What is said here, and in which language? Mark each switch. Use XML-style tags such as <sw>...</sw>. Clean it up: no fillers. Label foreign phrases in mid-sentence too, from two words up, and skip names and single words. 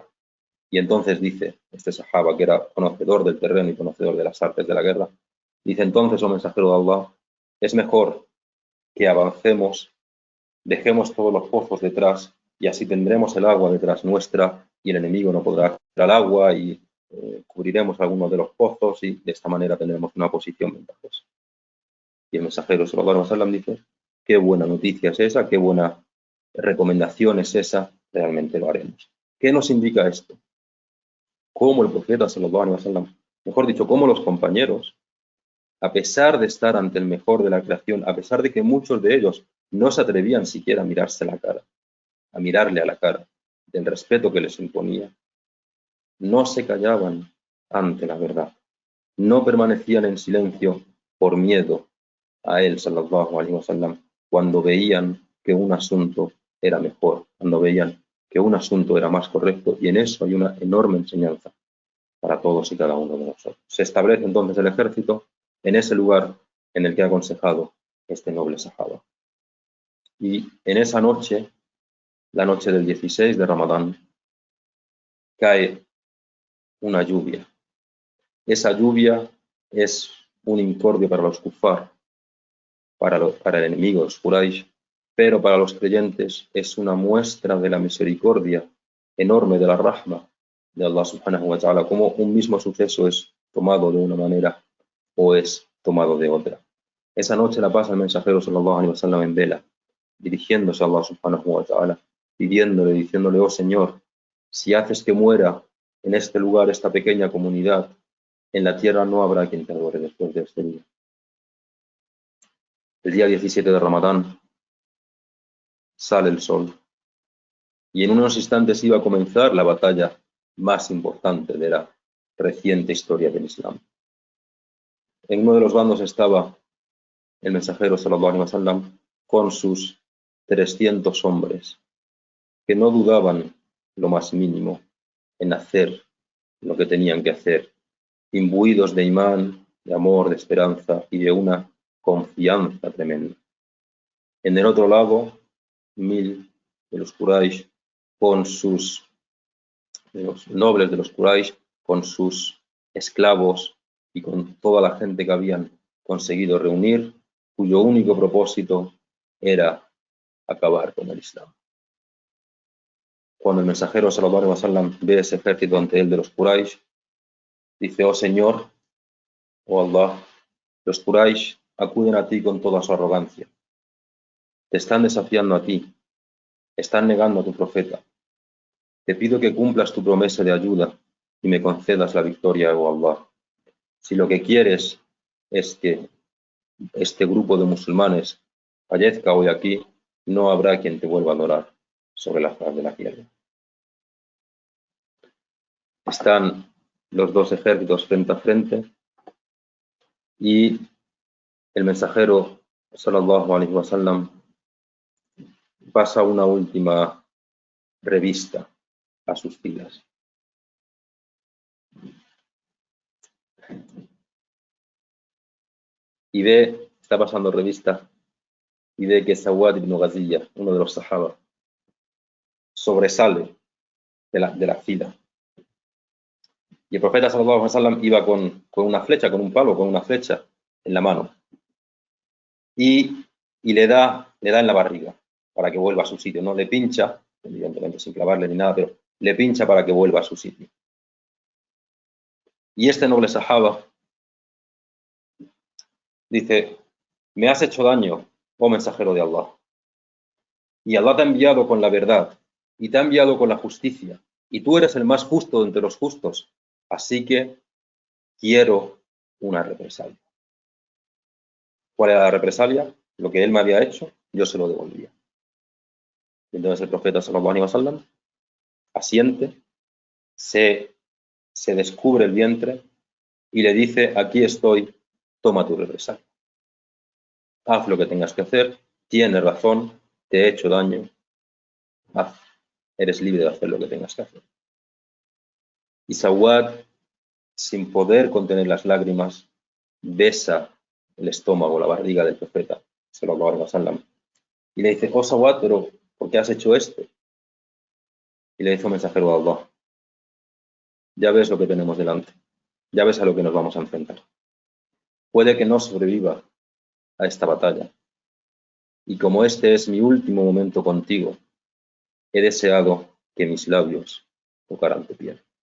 <es>Y entonces dice, este sahaba que era conocedor del terreno y conocedor de las artes de la guerra, dice entonces, oh mensajero de Allah, es mejor que avancemos, dejemos todos los pozos detrás y así tendremos el agua detrás nuestra y el enemigo no podrá acceder al agua y cubriremos algunos de los pozos y de esta manera tendremos una posición ventajosa. Y el mensajero</es> <ar>صلى الله عليه وسلم</ar> <es>dice, qué buena noticia es esa, qué buena recomendación es esa, realmente lo haremos. ¿Qué nos indica esto? Cómo el profeta</es> <ar>صلى الله عليه وسلم,</ar> <es>mejor dicho, cómo los compañeros, a pesar de estar ante el mejor de la creación, a pesar de que muchos de ellos no se atrevían siquiera a mirarse la cara, a mirarle a la cara, del respeto que les imponía, no se callaban ante la verdad, no permanecían en silencio por miedo a él,</es> <ar>صلى الله عليه وسلم,</ar> <es>cuando veían que un asunto era mejor, cuando veían que un asunto era más correcto, y en eso hay una enorme enseñanza para todos y cada uno de nosotros. Se establece entonces el ejército en ese lugar en el que ha aconsejado este noble sahaba. Y en esa noche, la noche del 16 de Ramadán, cae una lluvia. Esa lluvia es un incordio para los kufar, para el enemigo, los Quraysh, pero para los creyentes es una muestra de la misericordia enorme de la rahma de Allah</es> <ar>سبحانه وتعالى,</ar> <es>como un mismo suceso es tomado de una manera o es tomado de otra. Esa noche la pasa el mensajero</es> <ar>صلى الله عليه وسلم</ar> <es>en vela, dirigiéndose a Allah</es> <ar>سبحانه وتعالى,</ar> <es>diciéndole, oh Señor, si haces que muera en este lugar esta pequeña comunidad, en la tierra no habrá quien te adore después de este día. El día 17 de Ramadán sale el sol y en unos instantes iba a comenzar la batalla más importante de la reciente historia del Islam. En uno de los bandos estaba el mensajero</es> <ar>صلى الله عليه وسلم</ar> <es>con sus 300 hombres que no dudaban lo más mínimo en hacer lo que tenían que hacer, imbuidos de imán, de amor, de esperanza y de una confianza tremenda. En el otro lado, 1000 de los Quraysh con de los nobles de los Quraysh, con sus esclavos y con toda la gente que habían conseguido reunir, cuyo único propósito era acabar con el Islam. Cuando el mensajero</es> <ar>صلى الله عليه وسلم</ar> <es>ve ese ejército ante él de los Quraysh, dice, oh Señor, oh Allah, los Quraysh acuden a ti con toda su arrogancia. Te están desafiando a ti, están negando a tu profeta. Te pido que cumplas tu promesa de ayuda y me concedas la victoria, oh Allah. Si lo que quieres es que este grupo de musulmanes fallezca hoy aquí, no habrá quien te vuelva a adorar sobre la faz de la tierra. Están los dos ejércitos frente a frente y el mensajero</es> <ar>صلى الله عليه وسلم</ar> <es>pasa una última revista a sus filas. Y está pasando revista, y ve que Sawad ibn Ghaziyya, uno de los sahaba, sobresale de la fila. Y el profeta</es> <ar>صلى الله عليه وسلم</ar> <es>iba con una flecha, con un palo, con una flecha en la mano. Y le da en la barriga para que vuelva a su sitio. No le pincha, evidentemente sin clavarle ni nada, pero le pincha para que vuelva a su sitio. Y este noble sahaba dice, me has hecho daño, oh mensajero de Allah. Y Allah te ha enviado con la verdad, y te ha enviado con la justicia, y tú eres el más justo entre los justos, así que quiero una represalia. ¿Cuál era la represalia? Lo que él me había hecho, yo se lo devolvía. Y entonces el profeta</es> <ar>صلى الله عليه وسلم</ar> <es>asiente, se descubre el vientre y le dice, aquí estoy, toma tu represalia. Haz lo que tengas que hacer, tienes razón, te he hecho daño, haz, eres libre de hacer lo que tengas que hacer. Y Sawad, sin poder contener las lágrimas, besa el estómago, la barriga del profeta</es> <ar>صلى الله عليه وسلم</ar> <es>y le dice, oh Sawad, pero ¿por qué has hecho esto? Y le dice un mensajero de Allah, ya ves lo que tenemos delante, ya ves a lo que nos vamos a enfrentar. Puede que no sobreviva a esta batalla. Y como este es mi último momento contigo, he deseado que mis labios tocaran tu piel.</es>